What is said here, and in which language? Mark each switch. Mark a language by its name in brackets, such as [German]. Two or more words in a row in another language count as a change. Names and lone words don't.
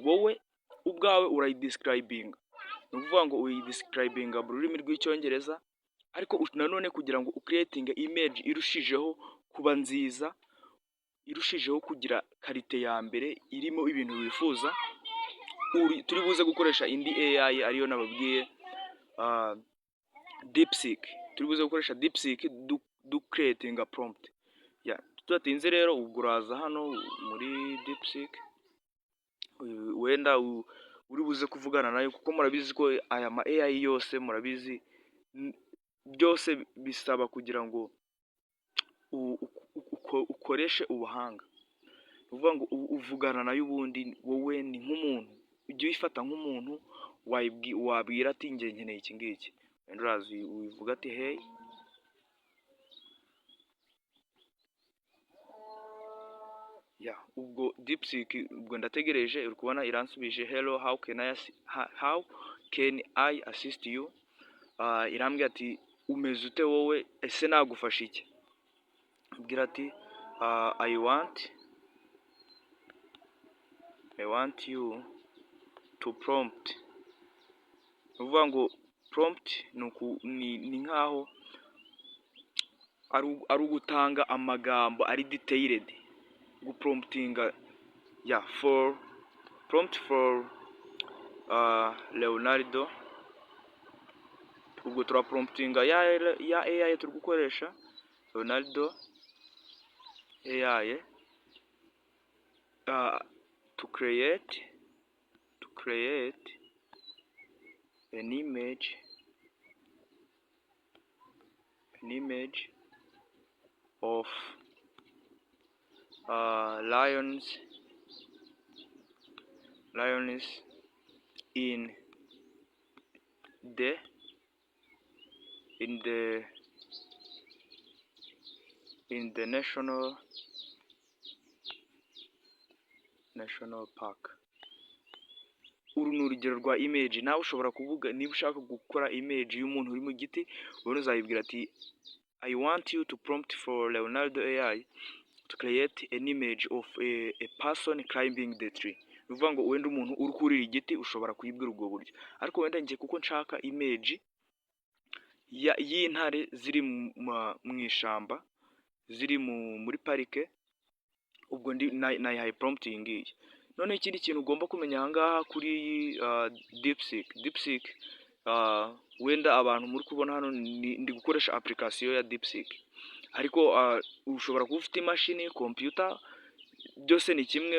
[Kinyarwanda] Wowe ubwawe urayidescribing, ni ukuvuga ngo uyidescribing mu rurimi rw'icyongereza, ariko nanone kugira ngo ucreating image irushijeho kuba nziza, irushijeho kugira karite ya mbere irimo ibintu wifuza, turi buze gukoresha indi AI ariyo nababwiye DeepSeek. Turi buze gukoresha DeepSeek du [English] creating a prompt. [Kinyarwanda] Tudatinze rero, ubwo uraza hano muri DeepSeek, wenda uri buze kuvugana nayo, kuko murabizi ko aya ma AI yose murabizi byose bisaba kugira ngo ukoreshe ubuhanga. Ni ukuvuga ngo uvugana nayo, ubundi wowe ni nk'umuntu, ujye uyifata nk'umuntu wabwira ati njye nkeneye iki ngiki, wenda uraza uyivuga ati hey, ubwo DeepSeek ubwo ndategereje, uri kubona iransubije [English] hello, how can I assist you. [Kinyarwanda] Irambwira ati umeze ute wowe, ese nagufasha iki. Mbwira ati [English] I want you to prompt. [Kinyarwanda] Ni ukuvuga ngo prompt ni nkaho ari ugutanga amagambo ari detailed, gupromptinga [English] prompt for Leonardo. [Kinyarwanda] Ubwo turapromptinga ya AI turi gukoresha Leonardo [English] AI to create an image of lions in the national park. [Kinyarwanda] Uru ni urugero rwa image. Nawe ushobora kuvuga, niba ushaka gukora image y'umuntu uri mu giti, ubona uzayibwira ati [English] I want you to prompt for Leonardo AI to create an image of a person climbing the tree. [Kinyarwanda] Ni ukuvuga ngo wenda umuntu uri kurira igiti ushobora kuyibwira ubwo buryo, ariko wenda njye kuko nshaka image y'intare ziri mu ishyamba, ziri muri parike, ubwo nayihaye prompt iyi ngiyi. None ikindi kintu ugomba kumenya ahangaha kuri DeepSeek, wenda abantu muri kubona hano ndi gukoresha application ya DeepSeek, ariko ushobora kuba ufite imashini, computer, byose ni kimwe.